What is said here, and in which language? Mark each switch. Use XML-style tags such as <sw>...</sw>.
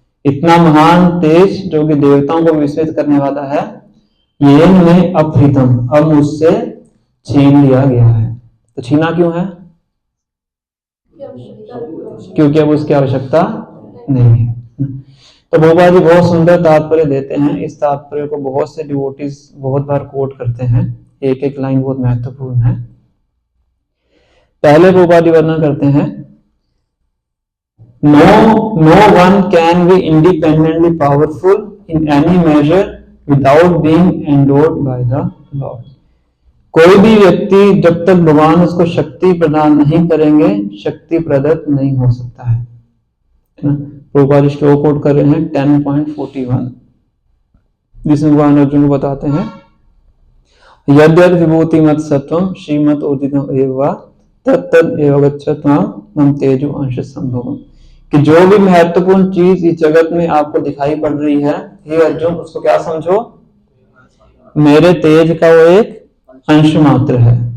<hi>इतना महान तेज जो कि देवताओं को विस्मित करने वाला है, ये में अपहृतम, अब मुझसे छीन लिया गया है। तो छीना क्यों है? क्योंकि अब उसकी आवश्यकता नहीं है। तो भोपा जी बहुत सुंदर तात्पर्य देते हैं। इस तात्पर्य को बहुत से डिवोटीज बहुत बार कोट करते हैं। एक एक लाइन बहुत महत्वपूर्ण है। पहले भोपा जी वर्णन करते हैं,</hi> <en>No one can be independently powerful in any measure without being endowed by the Lord.</en> <hi>कोई भी व्यक्ति जब तक भगवान उसको शक्ति प्रदान नहीं करेंगे, शक्ति प्रदत्त नहीं हो सकता है ना। प्रभुपाद श्लोक कोट कर रहे हैं 10.41, जिसमें भगवान अर्जुन को बताते हैं</hi> <sa>यद्यद् विभूति मत सत्वम श्रीमत उदितम एव तत्तद एव गच्छत्वाम मम तेजो अंश संभवम,</sa> <hi>कि जो भी महत्वपूर्ण चीज इस जगत में आपको दिखाई पड़ रही है, हे अर्जुन, उसको क्या समझो, मेरे तेज का वो एक अंश मात्र है।</hi>